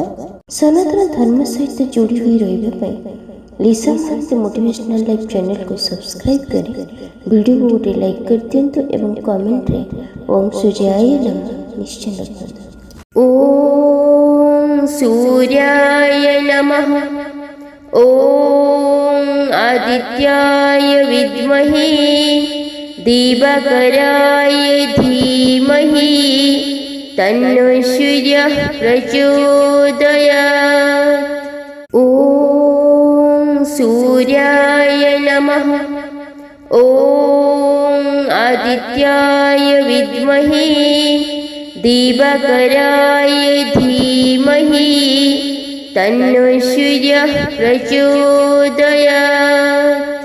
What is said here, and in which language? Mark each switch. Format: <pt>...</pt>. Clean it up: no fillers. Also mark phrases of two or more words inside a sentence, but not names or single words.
<or>ସନାତନ ଧର୍ମ ସହିତ ଯୋଡ଼ି ହୋଇ ରହିବା ପାଇଁ ଲିସା ମହାନ୍ତି ମୋଟିଭେସନାଲ ଲାଇଫ୍ ଚ୍ୟାନେଲକୁ ସବସ୍କ୍ରାଇବ୍ କରି ଭିଡ଼ିଓକୁ ଗୋଟେ ଲାଇକ୍ କରିଦିଅନ୍ତୁ ଏବଂ କମେଣ୍ଟରେ</or> <sa>ଓମ୍ ସୂର୍ଯ୍ୟାୟ ନମଃ</sa> <or>ନିଶ୍ଚୟ ଲେଖନ୍ତୁ।</or> <sa>ଓମ୍ ସୂର୍ଯ୍ୟାୟ ନମଃ। ଓମ୍ ଆଦିତ୍ୟାୟ ବିଦ୍ମହେ दिवाकराय धीमहि तन्नो सूर्यः प्रचोदयात्। ॐ सूर्याय नमः। ॐ आदित्याय विद्महे दिवाकराय धीमहि तन्नो सूर्यः प्रचोदयात्।</sa>